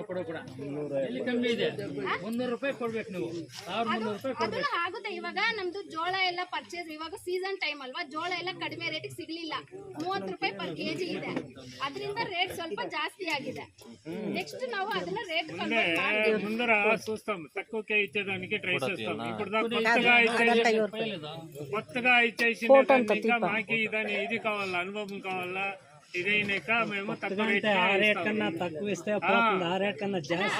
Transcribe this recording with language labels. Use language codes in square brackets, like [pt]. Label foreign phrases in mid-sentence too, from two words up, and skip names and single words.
[kn] ಕೊಡೋ ಕೂಡ ಎಲ್ಲಿ ಕಮ್ಮಿ ಇದೆ? 300 ರೂಪಾಯಿ ಕೊಡ್ಬೇಕು ನೀವು. 1,300 ರೂಪಾಯಿ ಅದನ್ನ ಆಗುತ್ತೆ. ಇವಾಗ ನಮ್ದು ಜೋಳ ಎಲ್ಲ ಪರ್ಚೇಸ್ ಇವಾಗ ಸೀಸನ್ ಟೈಮ್ ಅಲ್ವಾ, ಜೋಳ ಎಲ್ಲ ಕಡಿಮೆ ರೇಟಿಗೆ ಸಿಗ್ಲಿಲ್ಲ. 30 ರೂಪಾಯಿ [en] per kg [kn] ಇದೆ. ಅದರಿಂದ ರೇಟ್ ಸ್ವಲ್ಪ జాస్తి ఆಗಿದೆ. నెక్స్ట్ ನಾವು ಅದನ್ನ [en] rate convert [kn] ಮಾಡ್ತೀವಿ. [te] ముందర చూస్తాం తక్కువకే ఇచ్చేదానికి ట్రై చేస్తాం. ఇప్పుడు కొత్తగా ఇచ్చేసింది ఇంకా మాకి దాని ఇది కావాలా, అనుభవం కావాలా, ఇదైనాక మేము తక్కువ రేట్ కన్నా తక్కువ ఇస్తే ఆ రేట్ కన్నా జాస్తి